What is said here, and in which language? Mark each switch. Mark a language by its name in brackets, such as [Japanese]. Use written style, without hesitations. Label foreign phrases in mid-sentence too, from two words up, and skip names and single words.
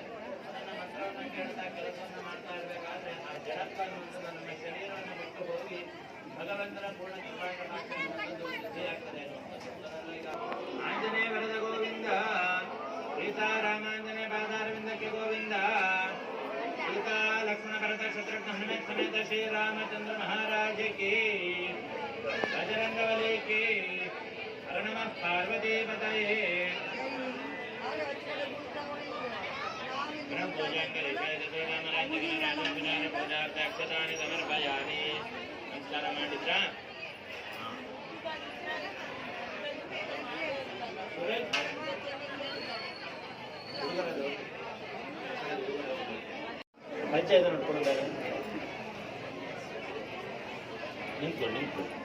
[Kannada] ಅದನ್ನು ಮಂತ್ರವನ್ನು ಕೇಳ್ತಾ ಕೆಲಸವನ್ನು ಮಾಡ್ತಾ ಇರಬೇಕಾದ್ರೆ ಆ ಜಡತ್ವ ಅನ್ನುವಂಥದ್ದು ನಮ್ಮ ಶರೀರವನ್ನು ಬಿಟ್ಟು ಹೋಗಿ ಭಗವಂತನ ಪೂರ್ಣ ಕೃಪಾಕಟಾಕ್ಷ ಸಿದ್ಧಿಯಾಗ್ತದೆ ಅನ್ನುವಂಥದ್ದು. ಈಗ ಆಂಜನೇಯ ವರದ ಗೋವಿಂದ ಸೀತಾರಾಮಾಂಜನೇಯ ಪಾದಾರವಿಂದಕ್ಕೆ ಗೋವಿಂದ ಸೀತಾ ಲಕ್ಷ್ಮಣ ಭರತ ಶತ್ರುಘ್ನ ಹನುಮತ್ ಸಮೇತ ಶ್ರೀರಾಮಚಂದ್ರ [Hindi] महाराज की बजरंगबली की [Sanskrit] ಹರ ನಮಃ ಪಾರ್ವತಿ ಪತಯೇ पूजां करिष्ये रामराज्यगणराज्यविधान पूजार्थ अक्षतानि समर्पयामि [Kannada] ಆಯ್ತಾ? ಪಂಚಾಯತ್ ನೋಡ್ಕೊಡ್ತಾರೆ. ನಿಂತ್ಕೊಳ್ಳಿ.